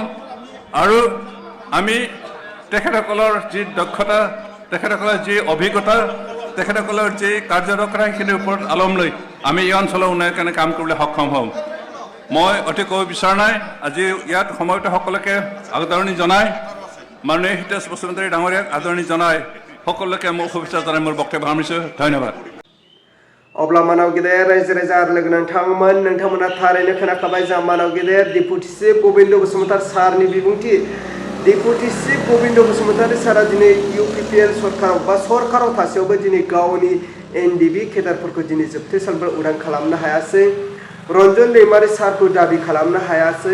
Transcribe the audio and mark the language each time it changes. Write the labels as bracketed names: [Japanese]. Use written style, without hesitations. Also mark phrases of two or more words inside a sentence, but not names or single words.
[Assamese] আৰু আমি তেখেতসকলৰ যি দক্ষতা, তেখেতসকলৰ যি অভিজ্ঞতা, তেখেতসকলৰ যি কাৰ্যদক্ষতা সেইখিনিৰ ওপৰত আলম লৈ আমি এই অঞ্চলৰ উন্নয়নৰ কাৰণে কাম কৰিবলৈ সক্ষম হ'ম। মই অতি ক'ব বিচৰা নাই, আজি ইয়াত সময়ত সকলোকে আদৰণি জনাই মাননীয় হিতেশ বসুমতাৰী ডাঙৰীয়াক আদৰণি জনাই সকলোকে মোৰ শুভেচ্ছা জনাই মোৰ বক্তব্য সামৰিছোঁ। ধন্যবাদ। [Bodo] अब्ला मानाव गेदेर रायजो राजा आरो लोगो नोंथांमोना थारैनो खोनाखाबाय जोंहा मानाव गेदेर [English] deputy chief [Bodo] गबिन्द बसुमतारी सारनि बिबुंथि। [English] deputy chief [Bodo] गबिन्द बसुमतारी सारा दिनै इउपिपिएल सरकाराव बा सरकाराव थासेयावबो दिनै गावनि एनडिबि केडारफोरखौ दिनै जोबथेसालिनिफ्राय उदां खालामनो हायासै, रन्जन दैमारि सारखौ दाबि खालामनो हायासै।